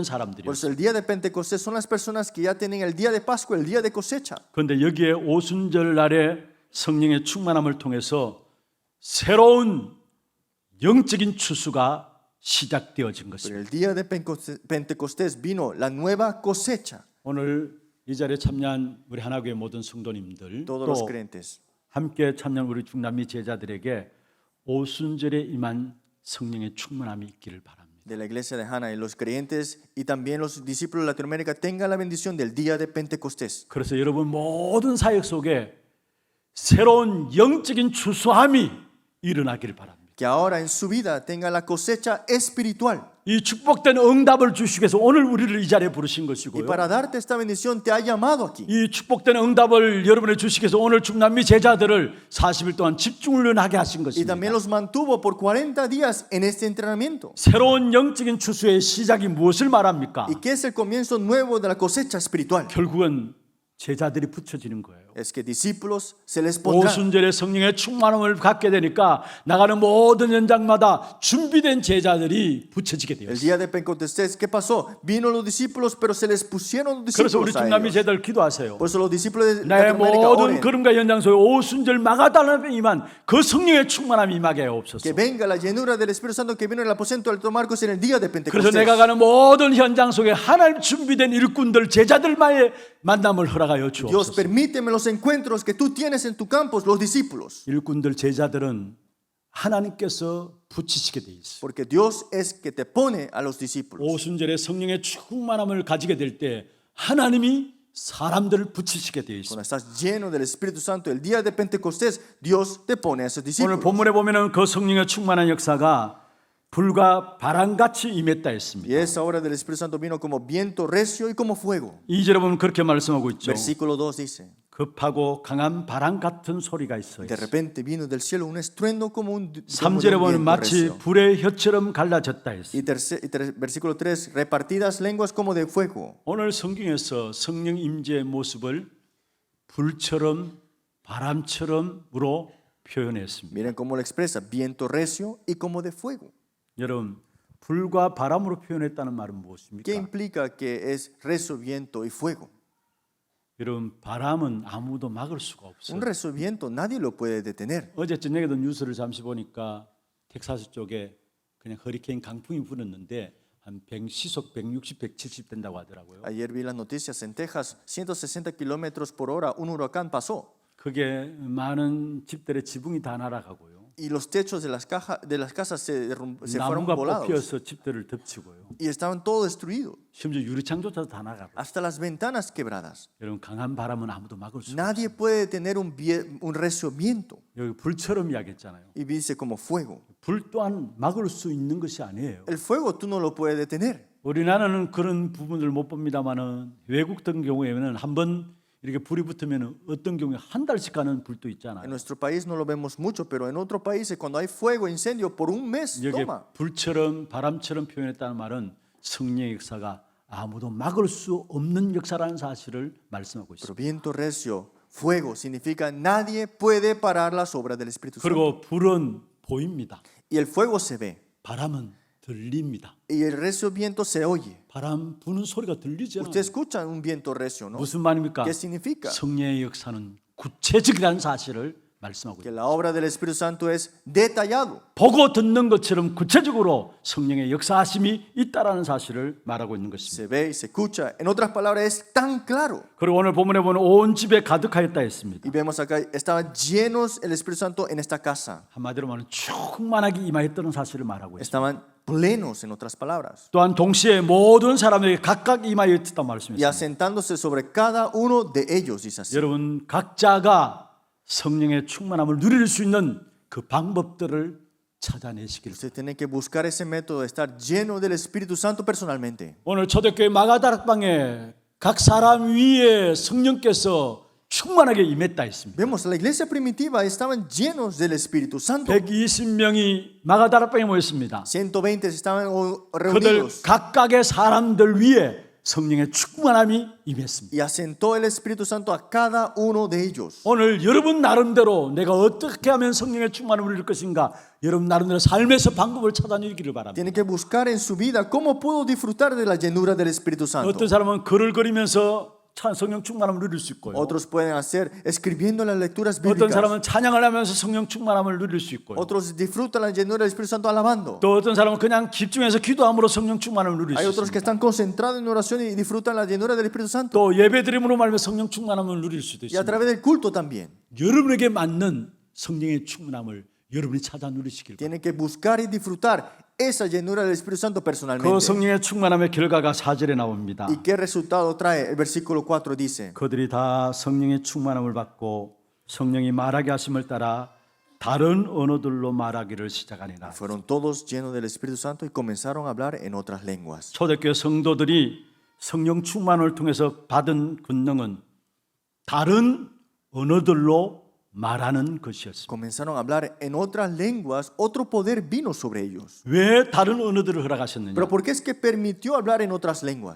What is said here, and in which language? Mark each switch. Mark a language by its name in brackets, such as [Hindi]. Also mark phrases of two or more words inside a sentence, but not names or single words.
[Spanish] Por [Korean] 사람들이에요. [Spanish] eso el día de Pentecostés son las personas que ya tienen el día de Pascua, el día de cosecha. [Korean] 그런데 여기에 오순절 날에 성령의 충만함을 통해서 새로운 영적인 추수가 시작되어진 [Spanish] Pero [Korean] 것입니다. [Spanish] el día de Pentecostés vino la nueva cosecha. [Korean] 오늘 이 자리에 참여한 우리 하나교회 모든 성도님들 [Spanish] Todos los [Korean] 또 [Spanish] creyentes. [Korean] 함께 참여한 우리 중남미 제자들에게 오순절에 임한 성령의 충만함이 있기를 바랍니다. [Spanish] De la iglesia de Hannah y los creyentes y también los discípulos de Latinoamérica tengan la bendición del día de Pentecostés. [Korean] 그래서 여러분 모든 사역 속에 새로운 영적인 추수함이 일어나기를 바랍니다. [Spanish] Que ahora en su vida tenga la cosecha espiritual. [Korean] 이 축복된 응답을 주시기 위해서 오늘 우리를 이 자리에 부르신 [Spanish] Y [Korean] 것이고요. [Spanish] para darte esta bendición te ha llamado aquí. [Korean] 이 축복된 응답을 여러분에 주시기 위해서 오늘 중남미 제자들을 40일 동안 집중훈련하게 하신 [Spanish] Y también [Korean] 것입니다. [Spanish] los mantuvo por 40 días en este entrenamiento. [Korean] 새로운 영적인 추수의 시작이 무엇을 말합니까? [Spanish] ¿Y qué es el comienzo nuevo de la cosecha espiritual? [Korean] 결국은 제자들이 붙여지는 거예요. [Spanish] Es que discípulos se les pondrán. [Korean] 오순절에 성령의 충만함을 갖게 되니까 나가는 모든 현장마다 준비된 제자들이 붙여지게 [Spanish] El [Korean] 되었어요. [Spanish] día de Pentecostés, ¿qué pasó? Vino los discípulos, pero se les pusieron los [Korean] 그래서 우리 [Spanish] discípulos a [Korean] 중남미 [Spanish] ellos. [Korean] 제자들 기도하세요. [Spanish] Por eso los discípulos de [Korean] 내 [Spanish] Latinoamérica [Korean] 모든 [Spanish] oren [Korean] 걸음과 현장 속에 오순절 마가다락에 임한 그 성령의 충만함이 임하게 하옵소서. [Spanish] que venga la llenura del Espíritu Santo que vino en el aposento del Alto Marcos en el día de [Korean] 그래서 [Spanish] Pentecostés. [Korean] 내가 가는 모든 현장 속에 하나님 준비된 일꾼들 제자들만의 만남을 허락하여 [Spanish] Dios, [Korean] 주옵소서. [Spanish] permíteme los encuentros que tú tienes en tu campus, los discípulos. [Korean] 일꾼들 제자들은 하나님께서 붙이시게 돼 있어요. [Spanish] Porque Dios es que te pone a los discípulos. [Korean] 오순절에 성령의 충만함을 가지게 될 때 하나님이 사람들을 붙이시게 돼 있어요. [Spanish] Cuando estás lleno del Espíritu Santo, el día de Pentecostés, Dios te pone a esos [Korean] 오늘 [Spanish] discípulos. [Korean] 본문에 보면은 그 성령의 충만한 역사가 불과 바람같이 임했다 [Spanish] Y [Korean] 했습니다. [Spanish] esa obra del Espíritu Santo vino como viento recio y como fuego. [Korean] 2절에 보면 그렇게 말씀하고 있죠. [Spanish] Versículo 2 dice, [Korean] 급하고 강한 바람 같은 소리가 있어요. [Spanish] de repente vino del cielo un estruendo como de [Korean] 3절에 [Spanish] un [Korean] 보면 [Spanish] viento [Korean] 마치 [Spanish] recio. [Korean] 불의 혀처럼 갈라졌다 했어요. [Spanish] Y versículo 3, repartidas lenguas como de fuego. [Korean] 오늘 성경에서 성령 임재의 모습을 불처럼 바람처럼으로 표현했습니다. [Spanish] Miren cómo lo expresa, viento recio y como de fuego. [Korean] 여러분, 불과 바람으로 표현했다는 말은 [Spanish] ¿Qué [Korean] 무엇입니까? [Spanish] implica que es recio, viento y fuego? [Korean] 여러분, 바람은 아무도 막을 수가 [Spanish] Un [Korean] 없어요. [Spanish] recio viento nadie lo puede detener. [Korean] 어제 저녁에도 뉴스를 잠시 보니까 텍사스 쪽에 그냥 허리케인 강풍이 불었는데 한 시속 160, 170 된다고 하더라고요. [Spanish] Ayer vi las noticias en Texas, 160 kilómetros por hora, un huracán pasó. [Korean] 그게 많은 집들의 지붕이 다 날아가고요. [Spanish] Y los techos de las casas se fueron [Korean] 나무가 [Spanish] volados. [Korean] 뽑혀서 집들을 덮치고요. [Spanish] Y estaban todo destruidos. [Korean] 심지어 유리창조차도 다 나가고. [Spanish] Hasta las ventanas quebradas. [Korean] 여러분, 강한 바람은 아무도 막을 수 없어요. [Spanish] Nadie puede detener un recio viento. [Korean] 여기 불처럼 이야기했잖아요. [Spanish] Y dice como fuego. [Korean] 불 또한 막을 수 있는 것이 아니에요. [Spanish] El fuego tú no lo puedes detener. [Korean] 우리나라는 그런 부분을 못 봅니다만은 외국 같은 경우에는 한번 이렇게 불이 붙으면 어떤 경우에 한 달씩 가는 불도 [Spanish] En [Korean] 있잖아요. [Spanish] nuestro país no lo vemos mucho, pero en otros países cuando hay fuego, incendio, por un mes [Korean] 여기 [Spanish] toma. [Korean] 불처럼 바람처럼 표현했다는 말은 성령의 역사가 아무도 막을 수 없는 역사라는 사실을 말씀하고 [Spanish] Pero [Korean] 있습니다. [Spanish] viento recio, fuego, significa nadie puede parar las obras del Espíritu Santo. [Korean] 그리고 불은 보입니다. [Spanish] Y el fuego se ve. [Korean] 바람은 들립니다. [Spanish] Y el recio viento se oye. [Korean] 바람 부는 소리가 들리죠. [Spanish] Ustedes escuchan un viento recio, ¿no? [Korean] 무슨 말입니까? [Spanish] ¿Qué significa? [Korean] 성령의 역사는 구체적이라는 사실을 말씀하고 [Spanish] Que [Korean] 있습니다. [Spanish] la obra del Espíritu Santo es detallado. 보고 듣는 것처럼 구체적으로 성령의 역사하심이 있다라는 사실을 말하고 있는 것입니다. Se ve y se escucha. En otras palabras, es tan claro. [Korean] 그리고 오늘 본문에 보면 온 집에 가득하였다 했습니다. [Spanish] Y vemos acá, estaban llenos el Espíritu Santo en esta casa. [Korean] 한마디로 말하면 충만하게 임하였다는 사실을 말하고 있습니다. [Spanish] Estaban plenos, en otras palabras. [Korean] 또한 동시에 모든 사람에게 각각 임하였다 [Spanish] Y [Korean] 말씀했습니다. [Spanish] asentándose sobre cada uno de ellos, dice así. [Korean] 여러분 각자가 성령의 충만함을 누릴 수 있는 그 방법들을 찾아내시길. [Spanish] Usted tiene que buscar ese método de estar lleno del Espíritu Santo personalmente. [Korean] 오늘 초대교회 마가다락방에 각 사람 위에 성령께서 충만하게 임했다 했습니다. [Spanish] Vemos, la iglesia primitiva estaban llenos del Espíritu Santo. [Korean] 120명이 마가다락방에 모였습니다. [Spanish] 120 estaban [Korean] 그들 [Spanish] reunidos. [Korean] 각각의 사람들 위에 성령의 충만함이 임했습니다. [Spanish] Y asentó el Espíritu Santo a cada uno de ellos. [Korean] 오늘 여러분 나름대로 내가 어떻게 하면 성령의 충만함을 누릴 것인가, 여러분 나름대로 삶에서 방법을 찾아내기를 바랍니다. [Spanish] Tiene que buscar en su vida cómo puedo disfrutar de la llenura del Espíritu Santo. [Korean] 어떤 사람은 글을 그리면서 성령 충만함을 누릴 수 있고요. [Spanish] Otros pueden hacer escribiendo las lecturas [Korean] 어떤 [Spanish] bíblicas. [Korean] 사람은 찬양을 하면서 성령 충만함을 누릴 수 있고요. [Spanish] Otros disfrutan la llenura del Espíritu Santo alabando. [Korean] 또 어떤 사람은 그냥 집중해서 기도함으로 성령 충만함을 누릴 [Spanish] Hay [Korean] 수 [Spanish] otros que [Korean] 있습니다. [Spanish] están concentrados en oración y disfrutan la llenura del Espíritu Santo. [Korean] 또 예배드림으로 말하면 성령 충만함을 누릴 수도 [Spanish] Y a [Korean] 있습니다. [Spanish] través del culto también. [Korean] 여러분에게 맞는 성령의 충만함을 여러분이 찾아 누리시길 바랍니다. [Spanish] Tienen que buscar y disfrutar esa llenura del Espíritu Santo [Korean] 그 [Spanish] personalmente. [Korean] 성령의 충만함의 결과가 4절에 나옵니다. [Spanish] ¿Y qué resultado trae? El versículo 4 dice, [Korean] 그들이 다 성령의 충만함을 받고 성령이 말하게 하심을 따라 다른 언어들로 말하기를 시작하니라. [Spanish] fueron todos llenos del Espíritu Santo y comenzaron a hablar en otras lenguas. [Korean] 초대교회 성도들이 성령 충만을 통해서 받은 권능은 다른 언어들로 말하는 것이었습니다. [Spanish] Comenzaron a hablar en otras lenguas, otro poder vino sobre ellos. [Korean] 왜 다른 언어들을 허락하셨느냐? [Spanish] Pero ¿por qué es que permitió hablar en otras lenguas?